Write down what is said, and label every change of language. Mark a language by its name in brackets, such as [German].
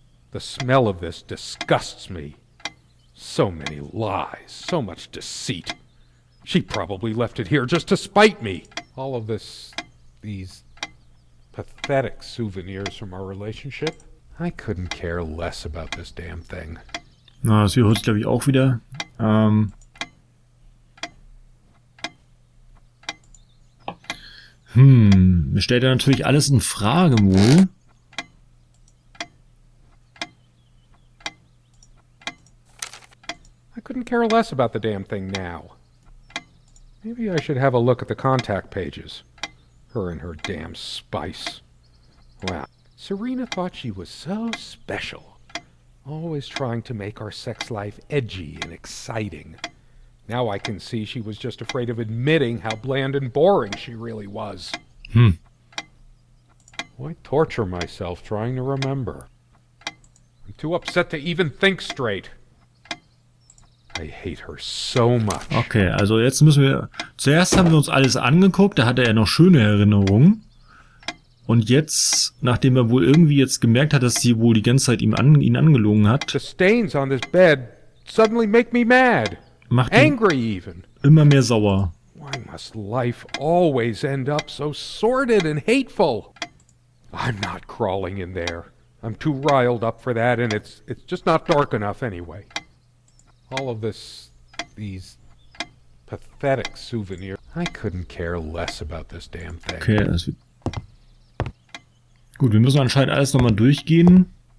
[English] The smell of this disgusts me. So many lies, so much deceit. She probably left it here just to spite me. All of these pathetic souvenirs from our relationship. I couldn't care less about this damn thing. [German] Na, das wiederholt sich, glaube ich, auch wieder. Mir stellt er natürlich alles in Frage wohl. [English] I couldn't care less about the damn thing now. Maybe I should have a look at the contact pages. Her and her damn spice. Wow. Serena thought she was so special. Always trying to make our sex life edgy and exciting. Now I can see she was just afraid of admitting how bland and boring she really was. Why torture myself trying to remember? I'm too upset to even think straight. I hate her so much. [German] Okay, also jetzt müssen wir... Zuerst haben wir uns alles angeguckt, da hatte er noch schöne Erinnerungen. Und jetzt, nachdem er wohl irgendwie jetzt gemerkt hat, dass sie wohl die ganze Zeit ihn angelogen hat... [English] The stains on this bed suddenly make me mad. [German] Macht ihn [English] Angry even. [German] immer mehr sauer. [English] Why must life always end up so sordid and hateful? I'm not crawling in there. I'm too riled up for that, and it's just not dark enough anyway. All of these pathetic souvenirs. I couldn't care less about this damn thing. [German] Okay, das wird... Gut, wir müssen anscheinend alles nochmal durchgehen.